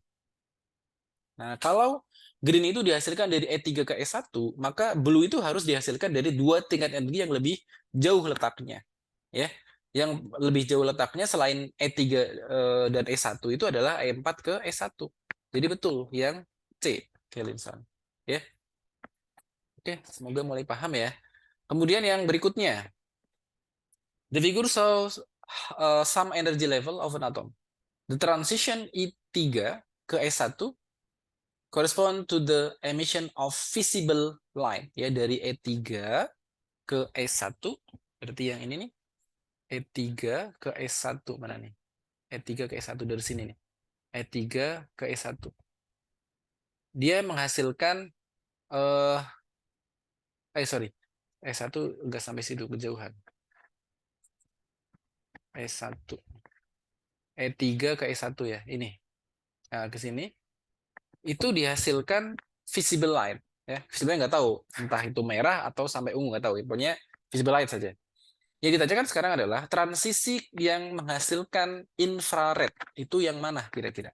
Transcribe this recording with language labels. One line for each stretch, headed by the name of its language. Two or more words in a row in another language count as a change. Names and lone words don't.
Indonesian: Nah, kalau green itu dihasilkan dari E3 ke E1, maka blue itu harus dihasilkan dari dua tingkat energi yang lebih jauh letaknya. Ya, yang lebih jauh letaknya selain E3 dan E1 itu adalah E4 ke E1. Jadi betul yang C, Kelinsan. Ya. Oke, semoga mulai paham ya. Kemudian yang berikutnya,
English: the figure shows some energy level of an atom. The transition E3 ke E1 correspond to the emission of visible light,
Indonesian: ya, dari E3 ke E1, berarti yang ini nih, E3 ke E1 mana nih? E3 ke E1 dari sini nih. E3 ke E1. Dia menghasilkan sorry. E1 enggak sampai situ, kejauhan. E1. E3 ke E1 ya, ini. Nah, ke sini. Itu dihasilkan
English: visible light.
Indonesian: Ya, visible nggak tahu, entah itu merah atau sampai ungu, nggak tahu. Pokoknya
English: visible light
Indonesian: saja. Yang ditanyakan sekarang adalah transisi yang menghasilkan infrared. Itu yang mana kira-kira?